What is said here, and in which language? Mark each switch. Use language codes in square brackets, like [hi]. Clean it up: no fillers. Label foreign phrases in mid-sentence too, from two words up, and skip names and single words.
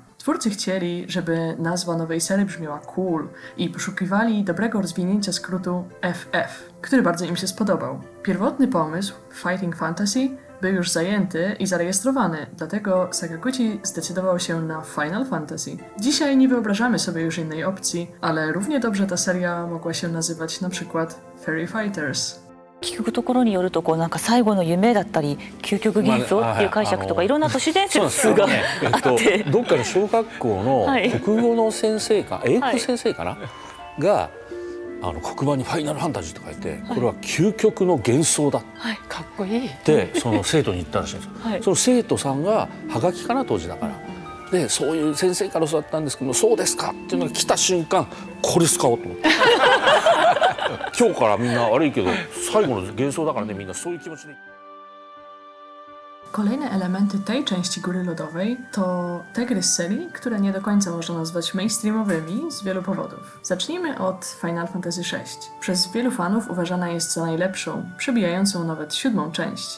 [pl] Twórcy chcieli, żeby nazwa nowej serii brzmiała cool i poszukiwali dobrego rozwinięcia skrótu FF, który bardzo im się spodobał. Pierwotny pomysł, Fighting Fantasy, był już zajęty i zarejestrowany, dlatego Sakaguchi zdecydował się na Final Fantasy. Dzisiaj nie wyobrażamy sobie już innej opcji, ale równie dobrze ta seria mogła się nazywać na przykład Fairy Fighters. [ja] 聞くところによるとなんか最後の夢だったり究極幻想っていう解釈とかいろんな都市伝説があってどっかの小学校の国語の先生か英語の先生かなが黒板に「ファイナルファンタジー」って書いて、これは究極の幻想だっはい、かっこいい。てその生徒に言ったらしいんですよ。はい、その生徒さんがはがきかな当時だから。でそういう先生から教わったんですけど「そうですか」っていうのが来た瞬間これ使おうと思って今日からみんな悪いけど最後の幻想だからね、みんなそういう気持ちで。 [pl] Kolejne elementy tej części Góry Lodowej to te gry z serii, które nie do końca można nazwać mainstreamowymi z wielu powodów. Zacznijmy od Final Fantasy VI. Przez wielu fanów uważana jest za najlepszą, przebijającą nawet 7. część.